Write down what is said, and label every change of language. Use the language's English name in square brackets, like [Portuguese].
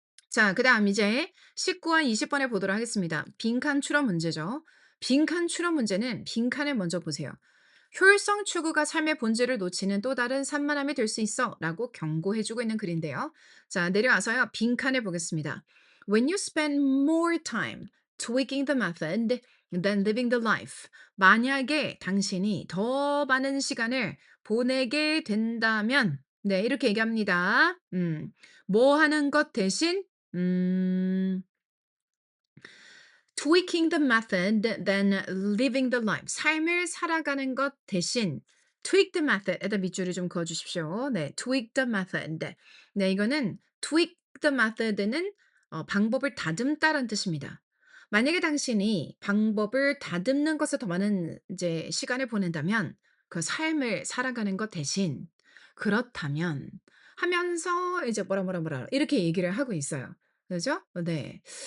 [Korean] 자, 그다음 이제 19와 20번에 보도록 하겠습니다. 빈칸 추론 문제죠. 빈칸 추론 문제는 빈칸을 먼저 보세요. 효율성 추구가 삶의 본질을 놓치는 또 다른 산만함이 될 수 있어 라고 경고해주고 있는 글인데요. 자, 내려와서요. 빈칸을 보겠습니다. [English] When you spend more time tweaking the method than living the life. [Korean] 만약에 당신이 더 많은 시간을 보내게 된다면, 네, 이렇게 얘기합니다. 뭐 하는 것 대신, 음, [English] tweaking the method than living the life. [Korean] 삶을 살아가는 것 대신 [English] tweak the method [Korean] 에다 밑줄을 좀 그어 주십시오. [English] 네, tweak the method. [Korean] 네, 이거는 [English] tweak the method [Korean] 는 방법을 다듬다라는 뜻입니다. 만약에 당신이 방법을 다듬는 것에 더 많은 이제 시간을 보낸다면 그 삶을 살아가는 것 대신 그렇다면 하면서 이제 뭐라 이렇게 얘기를 하고 있어요. 그죠? 네.